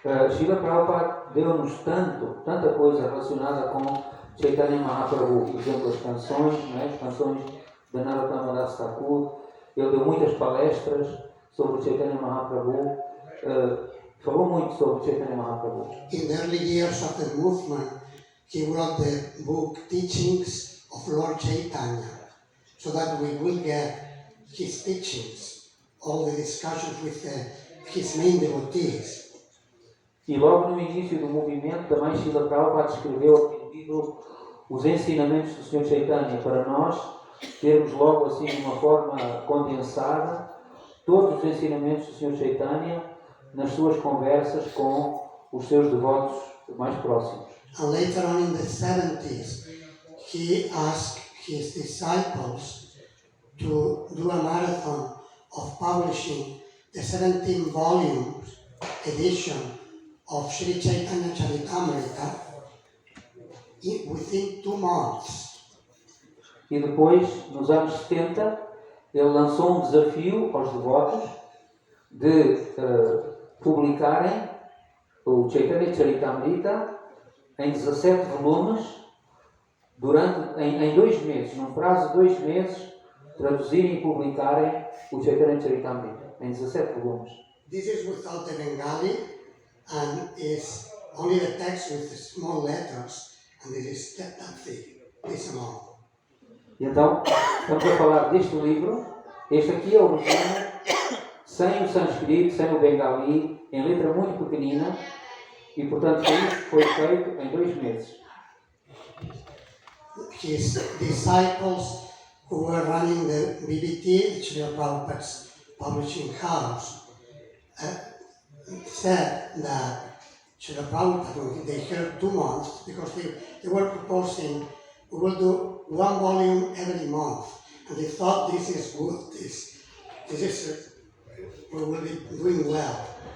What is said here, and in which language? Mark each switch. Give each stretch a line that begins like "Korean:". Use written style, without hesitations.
Portuguese: Srila Prabhupada deu-nos tanta coisa relacionada com Chaitanya Mahaprabhu, por exemplo, as canções, né? As canções de Narottama Das Thakur. Ele deu muitas palestras sobre Chaitanya Mahaprabhu, falou muito sobre Chaitanya Mahaprabhu.
English: In the early years of the movement, he wrote the book Teachings of Lord Chaitanya, so that we will get his teachings, all the discussions with his main devotees.
Portuguese: E logo no início do movimento, também Srila Prabhupada escreveu o título Os Ensinamentos do Sr. Chaitanya, para nós termos logo assim de uma forma condensada todos os ensinamentos do Sr. Chaitanya nas suas conversas com os seus devotos mais próximos.
English: And later on in the 70s, he asked his disciples to do a marathon of publishing the 17 volumes edition of Sri Chaitanya Charitamrita within 2 months.
Portuguese: E depois, nos anos 70, ele lançou um desafio aos devotos de publicarem o Chaitanya Charitamrita em 17 volumes em 2 meses, num prazo de 2 meses, traduzirem e publicarem o Chaitanya Charitamrita em 17 volumes.
English: This is without the Bengali and is only the text with the small letters, and it is that this amount.
Portuguese: E então, estamos a falar deste livro. Este aqui é o original, sem o sânscrito, sem o bengali, em letra muito pequenina, e portanto isso foi feito em 2 meses.
English: His disciples who were running the BBT, Srila Prabhupada's publishing house, said that Srila Prabhupada, they heard 2 months, because they were proposing we will do 1 volume every month, and they thought this is good, this is we will be doing well.